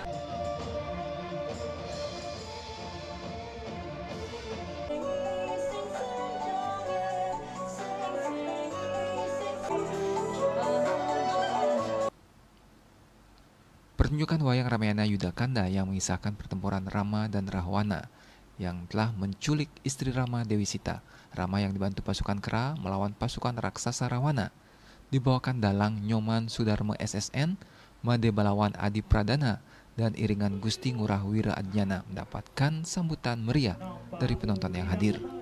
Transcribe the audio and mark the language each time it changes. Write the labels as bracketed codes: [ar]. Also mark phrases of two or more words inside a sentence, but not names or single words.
[id] Pertunjukan wayang Ramayana Yuda Kanda yang mengisahkan pertempuran Rama dan Rahwana yang telah menculik istri Rama Dewi Sita. Rama yang dibantu pasukan Kera melawan pasukan raksasa Rawana. Dibawakan dalang Nyoman Sudarmo SSN, Made Balawan Adi Pradana, dan iringan Gusti Ngurah Wira Adnyana mendapatkan sambutan meriah dari penonton yang hadir.